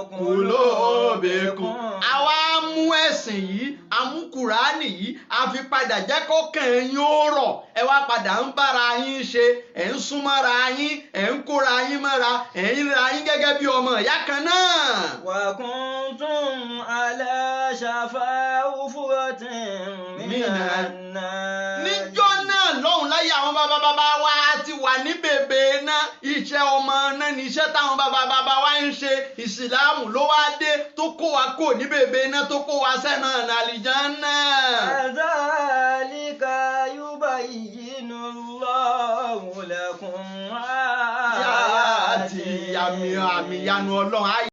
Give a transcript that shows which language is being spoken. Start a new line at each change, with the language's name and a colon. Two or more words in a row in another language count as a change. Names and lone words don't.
Yoruba: kùlóbìkún. àwa mú ẹ̀sìn yìí amú Kùránì yìí a fi padà jẹ́ kọ́kàn yín ó rọ̀ ẹ wá padà ń bára yín ṣe ẹ̀ ń súnmọ́ra yín ẹ̀ ń kóra yín mọ́ra ẹ̀ ń ra yín gẹ́gẹ́ bí ọmọ ìyá kan náà.
Arabic: وكنتم على شفا حفرة من النار.
Yoruba: níjọ́ náà lọ́hùn láyé àwọn bàbá wa ti wà ní bèbè náà iṣẹ́ ọmọ náà ní iṣẹ́ táwọn bàbá wa ń ṣe ìsìláàmù ló wá dé tó kó wa kò ní bèbè náà tó kó wa sẹ́nà àlìjánnà.
Arabic: كذلك يبين الله لكم
Yoruba: àti àmì ìyanu Ọlọ́run.